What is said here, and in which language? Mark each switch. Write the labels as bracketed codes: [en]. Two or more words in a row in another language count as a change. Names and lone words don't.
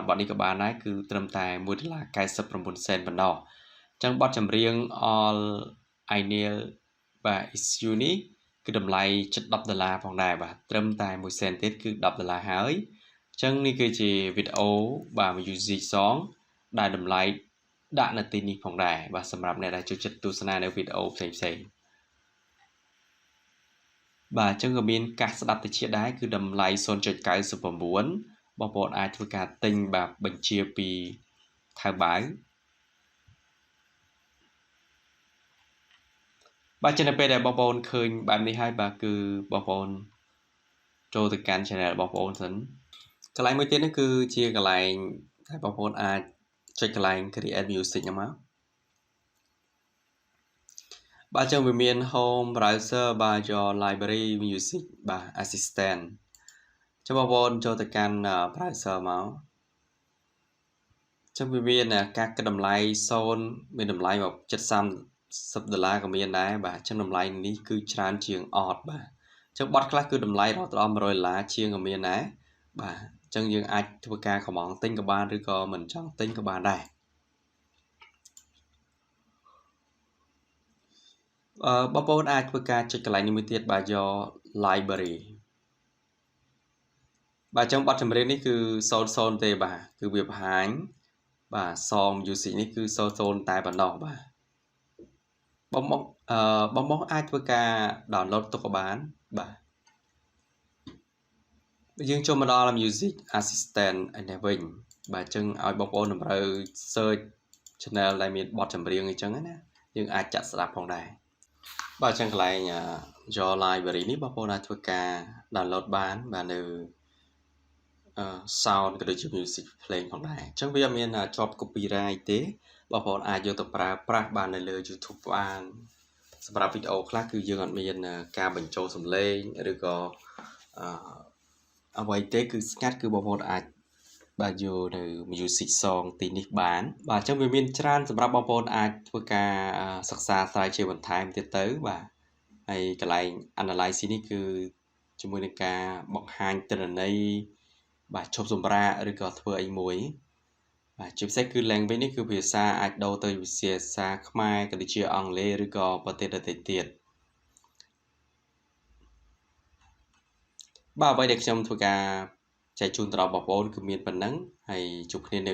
[km] បទនេះក៏បានដែរគឺត្រឹមតែ$1.99 សេនប៉ុណ្ណោះចឹងបទចម្រៀង All I Need បាទ Is You នេះគឺតម្លៃជិត$10ផងដែរបាទត្រឹមតែ1សេនទៀតគឺ$10ហើយចឹងនេះគឺជាវីដេអូបាទ [en] music song [km] ដែលតម្លៃដាក់នៅទីនេះផងដែរបាទសម្រាប់អ្នកដែលចូលចិត្តទស្សនានៅវីដេអូផ្សេងៗ បាទអញ្ចឹងក៏មានការស្ដាប់តិចដែរគឺតម្លៃ0.99បងប្អូនអាចធ្វើការទិញបាទបញ្ជាពីថៅបាវ បាទចឹងនៅពេលដែលបងប្អូនឃើញបែបនេះហើយបាទគឺបងប្អូនចូលទៅកាន់ channel របស់បងប្អូនសិនកន្លែងមួយទៀតនេះគឺជាកន្លែងដែលបងប្អូនអាចចុចកន្លែង [en] create music [km] ហ្នឹងមកបាទចឹងវាមាន [en] home browser [km] បាទ [en] your library music [km] បាទ assistant ចឹងបងប្អូនចូលទៅកាន់ browser មក ចឹងវាមានការគិតតម្លៃ0មានតម្លៃមក$70ក៏មានដែរបាទចឹងតម្លៃនេះគឺច្រើនជាងអត់បាទចឹងប័ណ្ណខ្លះគឺតម្លៃរហូតដល់$100ជាងក៏មានដែរបាទចឹងយើងអាចធ្វើការកម្មង់ទិញក៏បានឬក៏មិនចង់ទិញក៏បានដែរ បងប្អូនអាចធ្វើការចុចកន្លែងនេះមួយទៀតបាទយក library បាទចឹងបទចម្រៀងនេះគឺ00ទេបាទគឺវាបង្ហាញបាទ [en] song music [km] នេះគឺ00តែប៉ុណ្ណោះបាទបងបងអាចធ្វើការ download ទុកក៏បានបាទ យើងចូលមកដល់ [en] music assistant [km] នេះវិញបាទចឹងឲ្យបងប្អូនតម្រូវ [en] search channel [km] ដែលមានបទចម្រៀងអញ្ចឹងណាយើងអាចចាក់ស្ដាប់ផងដែរបាទចឹងកន្លែង [en] your library [km] នេះបងប្អូនអាចធ្វើការ download បានបាទនៅ sound ក៏ដូចជា music ភ្លេងផងដែរអញ្ចឹងវាអត់មានជាប់ copyright ទេបងប្អូនអាចយកទៅប្រើប្រាស់បាននៅលើ YouTube បានសម្រាប់វីដេអូខ្លះគឺយើងអត់មានការបញ្ចូលសំឡេងឬក៏ អ្វីទេគឺស្ងាត់គឺបងប្អូនអាចបាទយកនៅ [en] music song [km] ទីនេះបានបាទអញ្ចឹងវាមានច្រើន សម្រាប់បងប្អូនអាចធ្វើការសិក្សាស្រាវជ្រាវបន្ថែមទៀតទៅបាទហើយកន្លែង analyze នេះគឺជាមួយនឹងការបង្ហាញទិន្នន័យបាទឈប់សម្រាកឬក៏ធ្វើអីមួយបាទជាពិសេសគឺ language នេះគឺភាសាអាចដូរទៅភាសាខ្មែរក៏ដូចជាអង់គ្លេសឬក៏ប្រទេសដទៃទៀតបាទអ្វីដែលខ្ញុំធ្វើការចែកជូនទៅដល់បងប្អូនគឺមានប៉ុណ្ណឹងហើយជួបគ្នានៅ